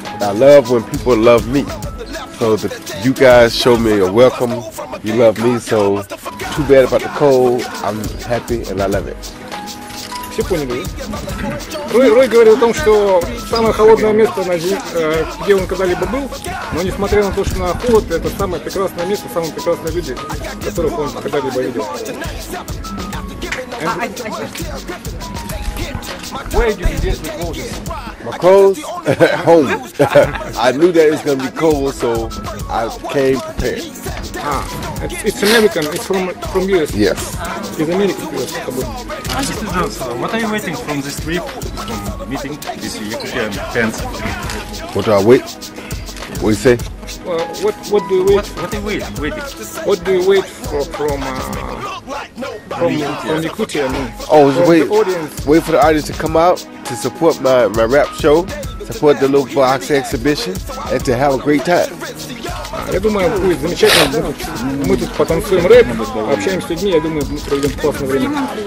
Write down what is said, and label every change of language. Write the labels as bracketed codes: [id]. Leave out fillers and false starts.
[en] I love when people love me. So you guys show me a welcome. You love me. So too bad about the cold. I'm happy and I love it. [ru] Все поняли. Рой говорил о том, что самое холодное место, где он когда-либо был, но несмотря на то, что на холод, это самое прекрасное место, самые прекрасные люди, которых он когда-либо видел. [en] Where did you get the clothes? My clothes? Home. I knew that it was going to be cold, so I came prepared. It's American, it's from US. Yes. [ru] Из Америки. [en] Mr. Johnson, what are you waiting from this trip, from meeting with European fans? What do I wait? What do you say? What do you wait? What are you waiting? What do you wait from Yakutia? I mean, Wait for the audience to come out to support my rap show, support the little box exhibition, and to have a great time. [ru] Я думаю, будет замечательно. Мы тут потанцуем рэп, общаемся с людьми, я думаю, мы проведем классное время.